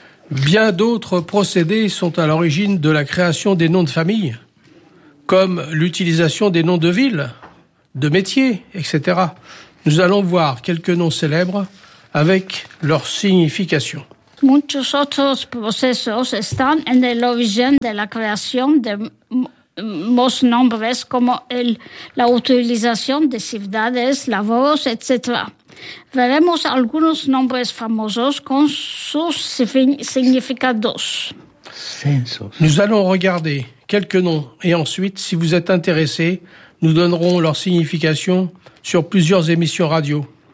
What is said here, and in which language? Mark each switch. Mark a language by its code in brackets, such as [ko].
[fr] Bien d'autres procédés sont à l'origine de la création des noms de famille, comme l'utilisation des noms de villes, de métiers, etc. Nous allons voir quelques noms célèbres avec leur signification. [es] Muchos otros procesos están en el origen de la creación de más nombres como la utilización de ciudades, lavoros, etc. Veremos algunos nombres famosos con sus significados. [fr] Nous allons regarder quelques noms et ensuite, si vous êtes intéressés, nous donnerons leur signification sur plusieurs émissions radio.